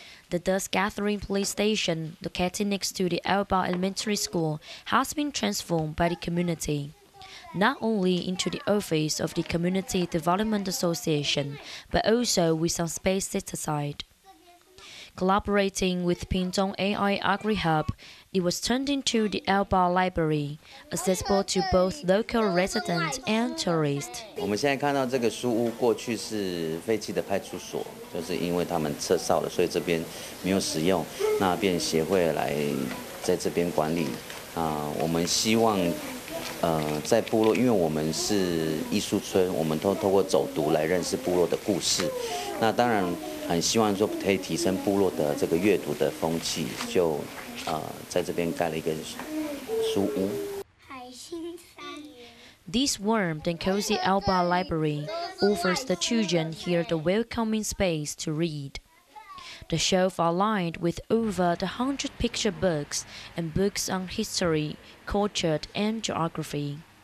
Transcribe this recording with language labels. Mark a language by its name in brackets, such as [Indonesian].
[English] The dust gathering police station, located next to the Alba Elementary School, has been transformed by the community, not only into the office of the Community Development Association, but also with some space set aside. Collaborating with Pindong AI AgriHub, it was turned into the Alba Library, accessible to both local residents and tourists. [Chinese] 我们现在看到这个书屋，过去是废弃的派出所，就是因为他们撤扫了，所以这边没有使用，那便协会来在这边管理我们希望在部落，因为我们是艺术村，我们透过走读来认识部落的故事。那当然很希望说可以提升部落的这个阅读的风气，就在这边盖了一个书屋。 [English] This warm and cozy Alba library offers the children here the welcoming space to read. The shelves are lined with over 100 picture books and books on history, culture, and geography.